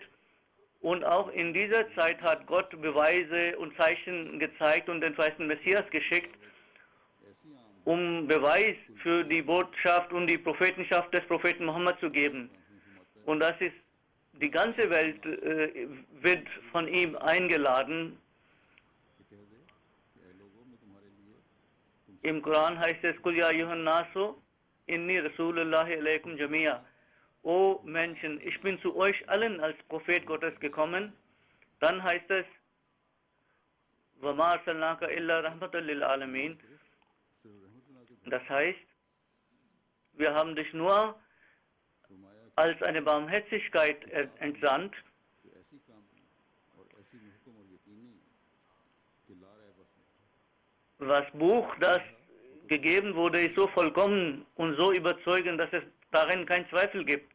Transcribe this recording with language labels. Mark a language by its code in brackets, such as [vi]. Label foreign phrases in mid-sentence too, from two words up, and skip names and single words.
[de] Und auch in dieser Zeit hat Gott Beweise und Zeichen gezeigt und den verheißenen Messias geschickt, um Beweis für die Botschaft und die Prophetenschaft des Propheten Muhammad zu geben. Und das ist, die ganze Welt wird von ihm eingeladen. Im Koran heißt es, [ar] قل يا أيها الناس إني رسول الله إليكم جميعا. [de] O Menschen, ich bin zu euch allen als Prophet Gottes gekommen. Dann heißt es, [ar] وَمَا أَرْسَلْنَاكَ إِلَّا رَحْمَةً لِلْعَالَمِينَ. [de] Das heißt, wir haben dich nur als eine Barmherzigkeit entsandt. Das Buch, das gegeben wurde, ist so vollkommen und so überzeugend, dass es darin keinen Zweifel gibt.